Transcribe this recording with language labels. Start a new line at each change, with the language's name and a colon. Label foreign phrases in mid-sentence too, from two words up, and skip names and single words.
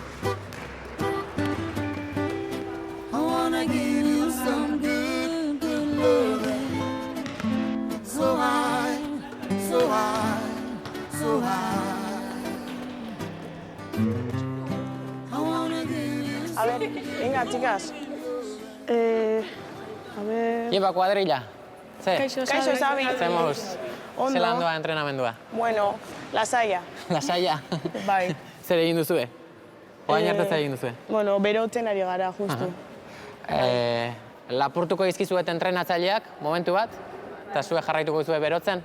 English: I wanna give you some good, good loving. So high, so high, so high. I wanna give you
Spanish: A ver, venga, chicas. A ver...
Basque: Lleva kuadrilla. Ze? Kaixo, Xabi. Zemuz. Ondo. Zelan doa entrenamendua? Bueno, lasaia. Lasaia? Bai. Zer egin duzue? Oain arte zer egin duzue? Bueno, berotzen ari gara, justu. Lapurtuko izkizuet entrenatzaileak, momentu bat, eta zue jarraituko duzue berotzen?